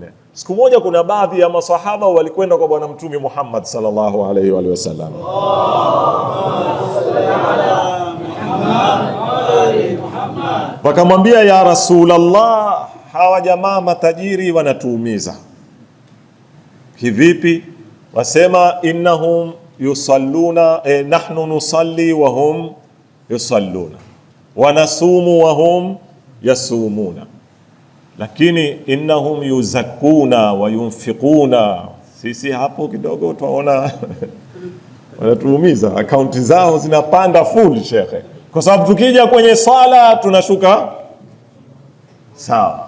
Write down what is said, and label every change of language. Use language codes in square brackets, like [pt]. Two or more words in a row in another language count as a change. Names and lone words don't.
[sw] Siku moja kuna baadhi ya masahaba walikwenda kwa Bwana Mtume Muhammad [ar] صلى الله عليه وسلم. [sw] Wakamwambia, [ar] يا رسول الله, [sw] hawa jamaa matajiri wanatuumiza. Kivipi? Wasema [ar] إنهم يصلون، نحن نصلي وهم يصلون, ونصوم وهم يصومون, lakini إنهم يزكون وينفقون. [sw] Sisi hapo kidogo tunaona wanatuumiza, akaunti zao zinapanda full shekhe, kwa sababu tukija kwenye sala tunashuka sawa.